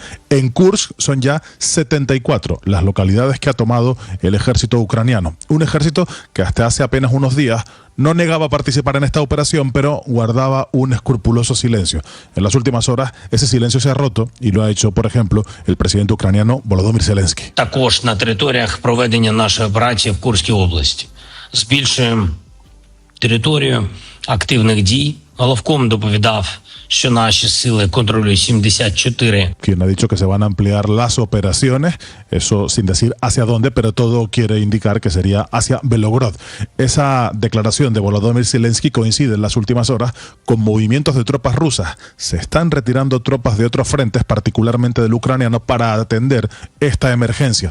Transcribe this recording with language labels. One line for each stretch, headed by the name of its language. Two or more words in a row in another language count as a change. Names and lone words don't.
Spanish: En Kursk son ya 74 las localidades que ha tomado el ejército ucraniano. Un ejército que hasta hace apenas unos días no negaba participar en esta operación, pero guardaba un escrupuloso silencio. En las últimas horas ese silencio se ha roto y lo ha hecho, por ejemplo, el presidente ucraniano Volodymyr Zelensky.
Ukrainian: Також на територіях проведення нашої операції в Курській області. збільшуємо територію активних дій. Головком доповідав, що наші сили контролюють 74.
Spanish: Quien ha dicho que se van a ampliar las operaciones, eso sin decir hacia dónde, pero todo quiere indicar que sería hacia Belgorod. Esa declaración de Volodymyr Zelensky coincide en las últimas horas con movimientos de tropas rusas. Se están retirando tropas de otros frentes, particularmente del ucraniano, para atender esta emergencia.